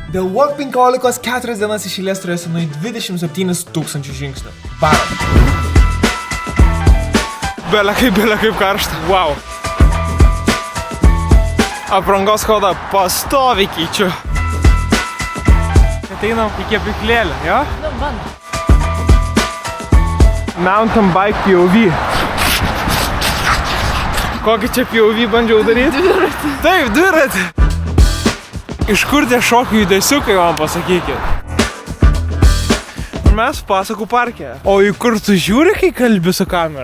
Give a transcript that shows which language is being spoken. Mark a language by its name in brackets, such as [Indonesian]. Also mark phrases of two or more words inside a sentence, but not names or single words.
[Lithuanian] The Walk 15 4 dienas iš eilės turėsi nuo 27 000 žingsnių. Barat. Bele kaip karšta. Wow. Aprangos kodą pastoviai keičiu. Ateinam į kepyklėlę, jo? Nu, band. [English] Mountain bike POV. [Lithuanian] Kokį čia POV bandžiau daryti? Dviratį. Taip, dviratį. Iš kur tie šokių judesiukai, man pasakykit? Mes Pasakų parke. O į kur tu žiūri, kai kalbi su kamera?